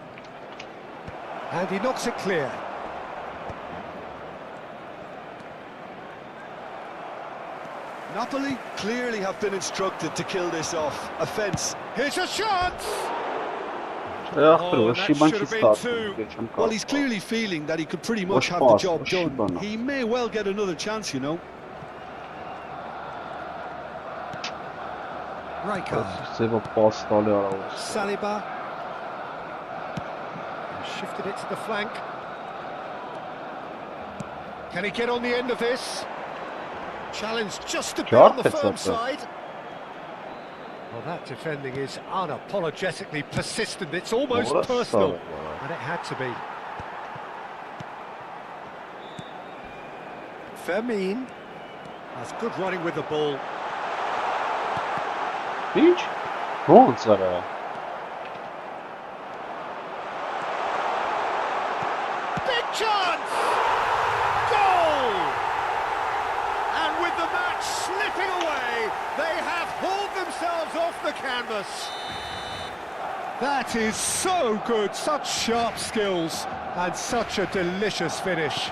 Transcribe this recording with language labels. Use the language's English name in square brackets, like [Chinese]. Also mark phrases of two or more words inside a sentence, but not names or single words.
[English] And he knocks it clear. Napoli clearly have been instructed to kill this off. Offence. Here's a shot! [Armenian] Ախպեր, [English] that [Armenian] ոչի բան [English] should [Armenian] չի [English] have been [Armenian] ստացվում, [English] Well, he's clearly feeling that he could pretty much have the pass, job what done. shibana. He may well get another chance, you know. Rijkaard. [Armenian] Սևը պաս տալի արավ։ [English] Saliba. Shifted it to the flank. Can he get on the end of this? Challenge just a bit on the firm side. Well, that defending is unapologetically persistent. It's almost personal. And it had to be. Fermin has good running with the ball. [Armenian] Ինչ։ Ոնց արա։ [English] Big chance! Goal! And with the match slipping away, they have hauled themselves off the canvas. That is so good, such sharp skills, and such a delicious finish.